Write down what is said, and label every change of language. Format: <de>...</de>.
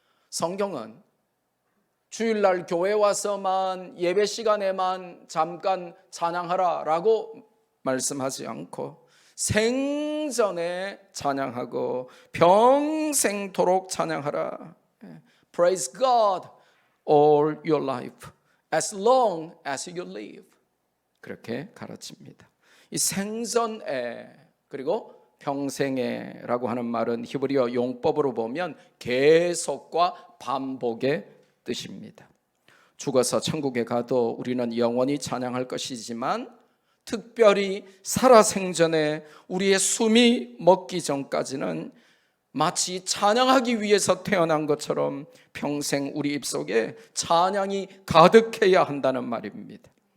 <ko>성경은 주일날 교회 와서만 예배 시간에만 잠깐 찬양하라 라고 말씀하지 않고 생전에 찬양하고 평생토록 찬양하라.</ko> <en>Praise God all your life as long as you live.</en> <ko>그렇게 가르칩니다. 이 생전에 그리고 평생에라고 하는 말은 히브리어 용법으로 보면 계속과 반복의 뜻입니다. 죽어서 천국에 가도 우리는 영원히 찬양할 것이지만 특별히 살아생전에 우리의 숨이 멎기 전까지는 마치 찬양하기 위해서 태어난 것처럼 평생 우리 입속에 찬양이 가득해야 한다는 말입니다.</ko>